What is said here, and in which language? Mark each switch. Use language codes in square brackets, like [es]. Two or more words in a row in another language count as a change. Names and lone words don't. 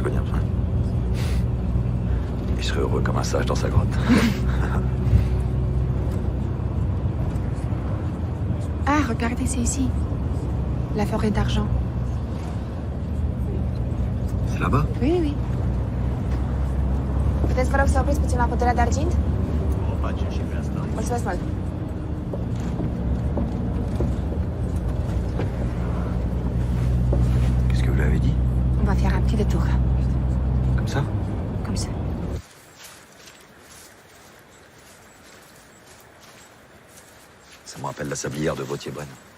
[fr] Targonia, ouais. Et je serais heureux comme un sage dans sa grotte. Ah, regardez, c'est ici. La forêt d'argent. C'est là-bas? Oui, oui. [ro] Puteți, vă rog, să opriți puțin la pădurea de argint? O facem și pe asta. Mulțumesc mult. [fr] Qu'est-ce que vous lui avez dit? On va faire un petit détour. Comme ça? Comme ça. Ça me rappelle la sablière de Vautier-Brenne.